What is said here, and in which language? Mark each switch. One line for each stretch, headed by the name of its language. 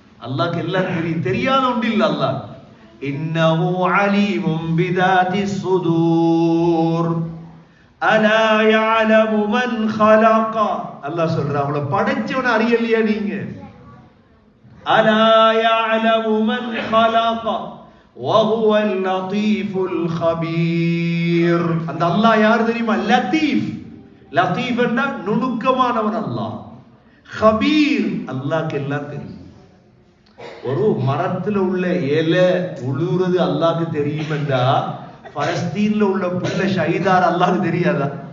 Tamil: அல்லாஹ்க்கு எல்லாம் தெரியும், தெரியாத ஒன்று இல்லை. அல்லாஹ்
Arabic: இன்னஹு அலீமும் பிதாத்திஸ் சுதூர் அலா யஅலமு மன் ஹலக.
Tamil: அல்லாஹ் சொல்றான், அவளை படைச்சவனை அறியலையா நீங்க?
Arabic: அலா யஅலமு மன் خلق وهو اللطيف الخبير.
Tamil: அந்த அல்லாஹ் யார் தெரியுமா? லத்தீஃப். லத்தீஃப் என்றா நுணுக்கமானவன் அல்லாஹ். ஹபீர், அல்லாஹ்க்கு எல்லாம் தெரியும். ஒரு மரத்துல உள்ள இலை உழுறது அல்லாஹ்க்கு தெரியும் என்றா, பலஸ்தீன்ல உள்ள புள்ள ஷஹீதார் அல்லாஹ்க்கு தெரியாதா?